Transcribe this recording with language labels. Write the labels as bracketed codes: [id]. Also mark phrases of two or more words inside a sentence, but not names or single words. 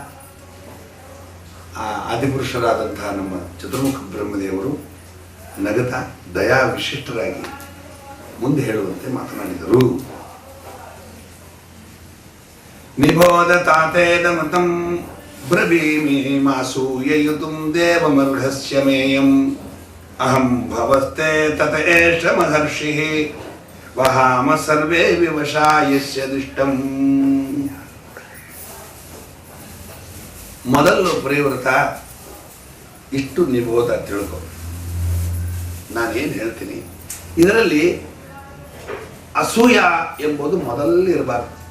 [kn] ಆ ಆದಿಪುರುಷರಾದಂತಹ ನಮ್ಮ ಚತುರ್ಮುಖ ಬ್ರಹ್ಮದೇವರು ನಗತ ದಯಾ ವಿಶಿಷ್ಟರಾಗಿ ಮುಂದೆ ಹೇಳುವಂತೆ ಮಾತನಾಡಿದರು. [sa] ನಿಬೋಧ ತಾತೇದ ಮತಂ ಬ್ರವೀಮಿ ಮಾಸೂಯಯುತುಂ ದೇವಮರ್ಹಸ್ಯ ಮೇಯಂ ಅಹಂ ಭವಸ್ತೆ ತತ ಏಷ ಮಹರ್ಷಿಃ ವಹಾಮ ಸರ್ವೇ ವಿವಶಾ ಯಸ್ಯ ದಿಷ್ಟಂ. [kn] ಮೊದಲು ಪ್ರಿಯವ್ರತ ಇಷ್ಟು ನಿಬೋಧ ತಿಳ್ಕೊ. ನಾನೇನು ಹೇಳ್ತೀನಿ ಇದರಲ್ಲಿ ಅಸೂಯ ಎಂಬುದು ಮೊದಲಿರಬಾರ್ದು.